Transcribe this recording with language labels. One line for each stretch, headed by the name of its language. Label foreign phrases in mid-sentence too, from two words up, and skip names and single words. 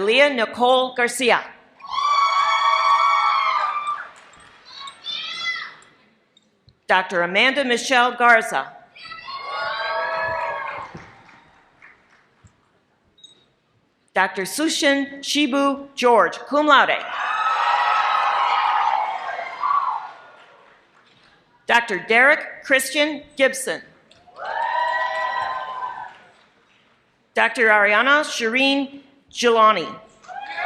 English: Leah Nicole Garcia. Dr. Amanda Michelle Garza. Dr. Sushin Shibu George,
Latin: cum laude.
English: Dr. Derek Christian Gibson. Dr. Ariana Shireen Gilani.